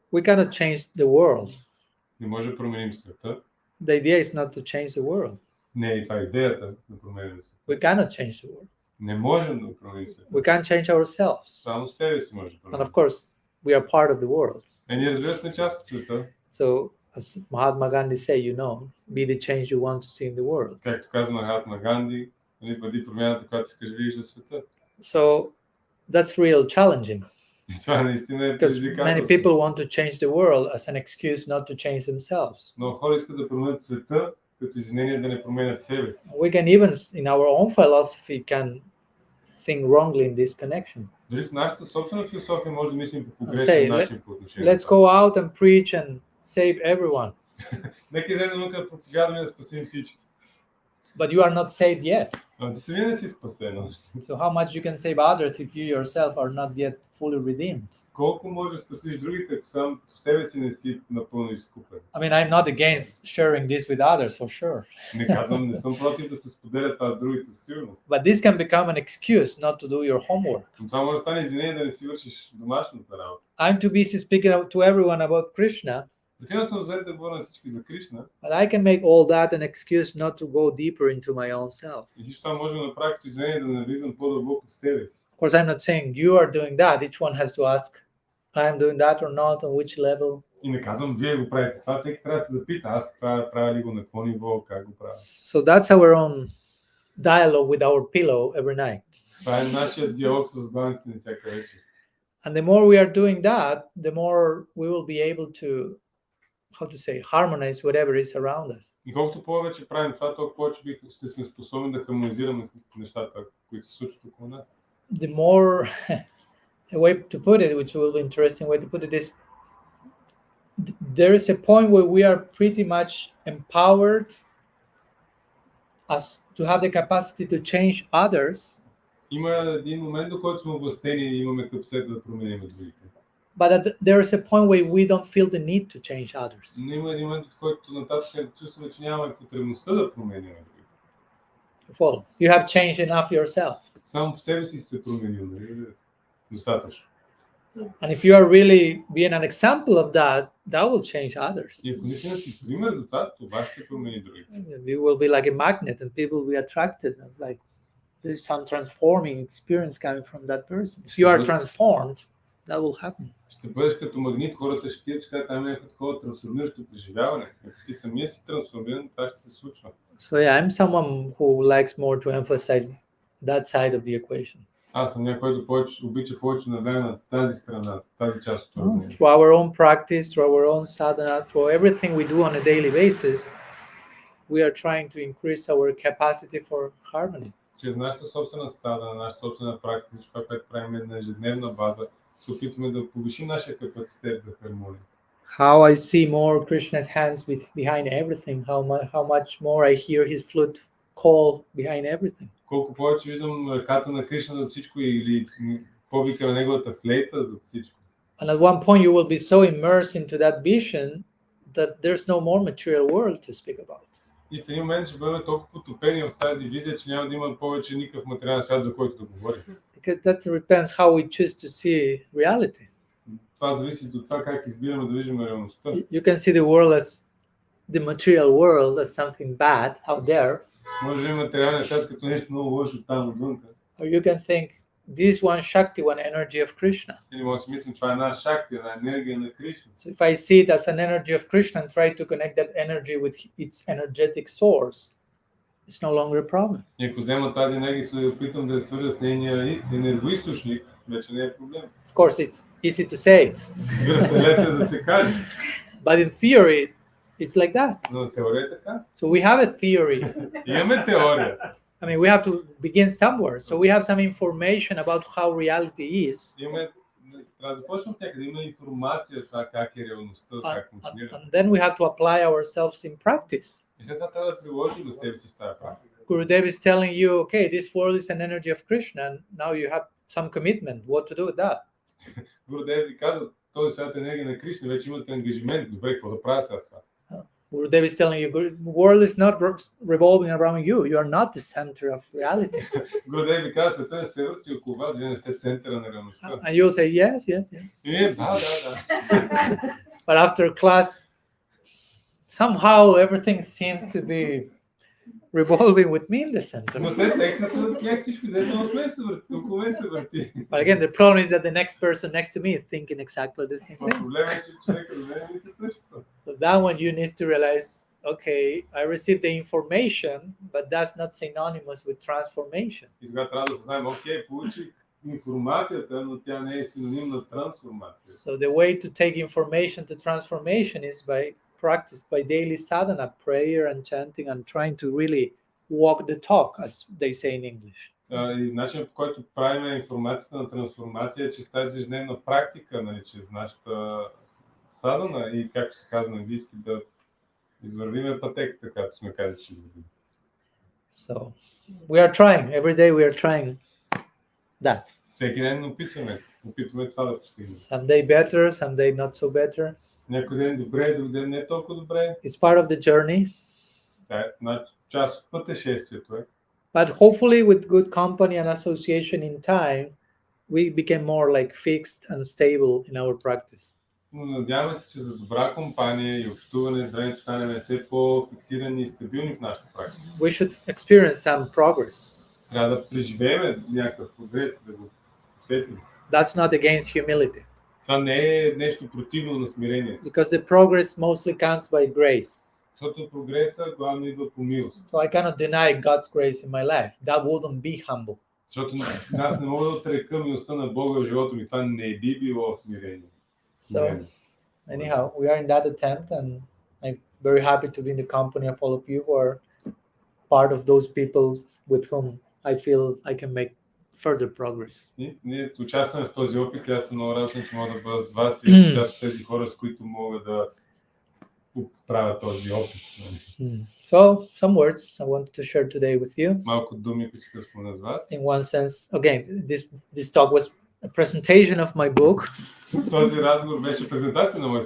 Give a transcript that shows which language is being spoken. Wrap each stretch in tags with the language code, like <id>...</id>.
<en>We cannot change the world.</en> <bg>Не може да променим света.</bg> <en>The idea is not to change the world.</en> <bg>Не е това идеята да променим света.</bg> <en>We cannot change the world.</en> <bg>Не можем да променим света.</bg> <en>We can't change ourselves.</en> <bg>Само себе си може да променим.</bg> <en>And of course, we are part of the world.</en> <bg>Ние разбира сме част от света.</bg> <en>So, as Mahatma Gandhi say, be the change you want to see in the world.</en> <bg>Както каза Махатма Ганди, бъди промяната, която искаш да видиш в света.</bg> <en>So, that's real challenging.</en> <bg>Това наистина е</bg> <en>Because many people want to change the world as an excuse not to change themselves.</en> <bg>Но хора искат да променят света, като извинение да не променят себе си.</bg> <en>We can even, in our own philosophy, can think wrongly in this connection.</en> <bg>Дори в нашата собствена философия може да мислим по погрешен начин по отношение.</bg> <en>Let's go out and preach and save everyone.</en> <bg>Нека идем да проповядваме да спасим всички.</bg> <en>But you are not saved yet.</en> <bg>Ти сами не си спасен.</bg> <en>So how much you can save others if you yourself are not yet fully redeemed?</en> <bg>Колко можеш да спасиш другите, ако сам по себе си не си напълно изкупен?</bg> <en>I mean, I'm not against sharing this with others, for sure.</en> <bg>Не казвам, не съм против да се споделя това с другите, със сигурност.</bg> <en>But this can become an excuse not to do your homework.</en> <bg>Но това може да стане извинение да не си вършиш домашната работа.</bg> <en>I'm too busy speaking to everyone about Krishna.</en> <bg>Отивам съм взет да говоря на всички за Кришна.</bg> <en>but I can make all that an excuse not to go deeper into my own self.</en> <bg>И всичко това може да направя като извинение да навлизам по-дълбоко в себе си.</bg> <en>Of course, I'm not saying you are doing that. Each one has to ask, I'm doing that or not, on which level.</en> <bg>И не казвам, вие го правите това, всеки трябва да се запита, аз правя ли го на какво ниво, как го правя.</bg> <en>So that's our own dialogue with our pillow every night.</en> <bg>Това е нашия диалог с главниците ни всяка вечер.</bg> <en>And the more we are doing that, the more we will be able to, how to say, harmonize whatever is around us.</en> <bg>И колкото повече правим това, толкова повече ще сме способни да хармонизираме нещата, които се случват около нас.</bg> <en>The more, a way to put it, which will be interesting way to put it is, there is a point where we are pretty much empowered as to have the capacity to change others,</en> <bg>Има един момент, до който сме овластени и имаме капацитет да променим другите.</bg> <en>but there is a point where we don't feel the need to change others.</en> <bg>Но има един момент, в който нататък чувстваме, че нямаме потребността да променим другите.</bg> <en>Follow. You have changed enough yourself.</en> <bg>Само по себе си се променил, нали? Достатъчно.</bg> <en>And if you are really being an example of that, that will change others.</en> <bg>И ако наистина си пример за това, това ще промени другите.</bg> <en>You will be like a magnet and people will be attracted. Like there's some transforming experience coming from that person. If you are transformed, that will happen.</en> <bg>Ще бъдеш като магнит, хората ще ти кажат, там е някакво такова трансформиращо преживяване. Ако ти самия си трансформиран, това ще се случва.</bg> <en>So yeah, I'm someone who likes more to emphasize that side of the equation.</en> <bg>Аз съм някой, който обича повече на на тази страна, тази част от това.</bg> <en>Through our own practice, through our own sadhana, through everything we do on a daily basis, we are trying to increase our capacity for harmony.</en> <bg>Чрез нашата собствена садана, нашата собствена практика, това, което правим на ежедневна база, се опитваме да повишим нашия капацитет за хармония.</bg> <en>How I see more Krishna's hands behind everything, how much more I hear his flute call behind everything.</en> <bg>Колко повече виждам ръката на Кришна за всичко или повика на неговата флейта за всичко.</bg> <en>And at one point you will be so immersed into that vision that there's no more material world to speak about.</en> <bg>И в един момент ще бъдем толкова потопени в тази визия, че няма да има повече никакъв материален свят, за който да говорим.</bg> <en>Because that depends how we choose to see reality.</en> <bg>Това зависи от това как избираме да виждаме реалността.</bg> <en>You can see the world as the material world as something bad out there.</en> <bg>Може да има материален свят като нещо много лошо там отвън.</bg> <en>Or you can think this one Shakti, one energy of Krishna.</en> <bg>Или може да си мислим, това е една шакти, една енергия на Кришна.</bg> <en>So if I see it as an energy of Krishna and try to connect that energy with its energetic source, it's no longer a problem.</en> <bg>И ако взема тази енергия и се опитам да я свържа с нейния енергоизточник, вече не е проблем.</bg> <en>Of course, it's easy to say,</en> <bg>Разбира се, лесно е да се каже,</bg> <en>but in theory, it's like that.</en> <bg>но на теория е така.</bg> <en>So we have a theory.</en> <bg>Имаме теория.</bg> <en>I mean, we have to begin somewhere. So we have some information about how reality is.</en> <bg>Имаме, трябва да започнем от някъде, има информация за това как е реалността, как функционира.</bg> <en>And then we have to apply ourselves in practice.</en> <bg>И след това трябва да приложим себе си в тази практика.</bg> <en>Gurudev is telling you, okay, this world is an energy of Krishna, and now you have some commitment. What to do with that?</en> <bg>Гурудев ви казва, този свят е енергия на Кришна, вече имате ангажимент. Добре, какво да правя сега с това?</bg> <en>Gurudev is telling you, the world is not revolving around you. You are not the center of reality.</en> <bg>Гурудев ви казва, света не се върти около вас, вие не сте центъра на реалността.</bg> <en>And you'll say, yes, yes, yes.</en> <bg>И ние, да.</bg> <en>But after class, somehow everything seems to be revolving with me in the center.</en> <bg>Но след лекцията как всичко идея само с мен се върти, около мен се върти.</bg> <en>But again, the problem is that the next person next to me is thinking exactly the same thing.</en> <bg>Проблемът е, че човека до мен мисли същото.</bg> <en>So that one you need to realize, okay, I received the information, but that's not synonymous with transformation.</en> <bg>И тогава трябва да знаем, окей, получих информацията, но тя не е синоним на трансформация.</bg> <en>So the way to take information to transformation is by practice, by daily sadhana, prayer and chanting, and trying to really walk the talk, as they say in English.</en> <bg>И начинът, по който правим информацията на трансформация е чрез тази ежедневна практика, нали, чрез нашата садана и, както се казва на английски, да извървиме пътеката, както сме казали, че извървим.</bg> <en>So we are trying, every day we are trying that.</en> <bg>Всеки ден опитваме това да постигнем.</bg> <en>Some day better, some day not so better.</en> <bg>Някой ден добре, друг ден не толкова добре.</bg> <en>It's part of the journey.</en> <bg>Да, част от пътешествието е.</bg> <en>But hopefully with good company and association in time, we became more like fixed and stable in our practice.</en> <bg>Но надяваме се, че за добра компания и общуване с времето станем все по-фиксирани и стабилни в нашата практика.</bg> <en>We should experience some progress.</en> <bg>Трябва да преживеем някакъв прогрес, да го усетим.</bg> <en>That's not against humility,</en> <bg>Това не е нещо противно на смирение,</bg> <en>because the progress mostly comes by grace.</en> <bg>защото прогреса главно идва по милост.</bg> <en>So I cannot deny God's grace in my life. That wouldn't be humble.</en> <bg>Защото аз не мога да отрека милостта на Бога в живота ми. Това не би било смирение.</bg> <en>So anyhow, we are in that attempt, and I'm very happy to be in the company of all of you who are part of those people with whom I feel I can make further progress.</en> <bg>Ние участваме в този опит и аз съм много радостен, че мога да бъда с вас и част от тези хора, с които мога да правя този опит.</bg> <en>So, some words I wanted to share today with you.</en> <bg>Малко думи, които ще спомена с вас.</bg> <en>In one sense, again, this talk was a presentation of my book.</en> <bg>Този разговор беше презентация на моята</bg>